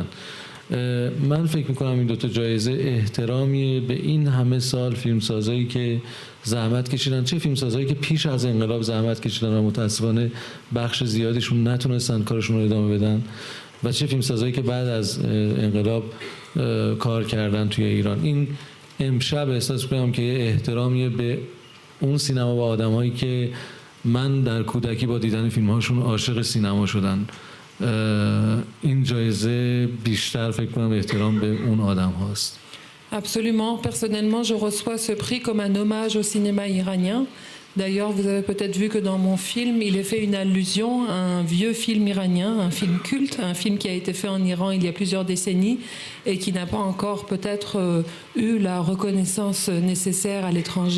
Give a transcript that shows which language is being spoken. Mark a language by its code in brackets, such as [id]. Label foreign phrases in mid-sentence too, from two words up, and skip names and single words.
[fa] من فکر میکنم این دوتا جایزه احترامیه به این همه سال فیلمسازایی که زحمت کشیدن، چه فیلمسازایی که پیش از انقلاب زحمت کشیدن و متاسفانه بخش زیادیشون نتونستن کارشون رو ادامه بدن و چه فیلمسازایی که بعد از انقلاب کار کردن توی ایران. این امشب احساس می‌کنم که احترامیه به اون سینما و آدمایی که من در کودکی با دیدن فیلم‌هاشون عاشق سینما شدن. این جایزه بیشتر فکر کنم احترام به اون آدم هاست. [fr] Absolument. Personnellement, je reçois ce prix comme un hommage au cinéma iranien. D'ailleurs, vous avez peut-être vu que dans mon film, il est fait une allusion à un vieux film iranien, un film culte, un film qui a été fait en Iran il y a plusieurs décennies et qui n'a pas encore peut-être eu la reconnaissance nécessaire à l'étranger.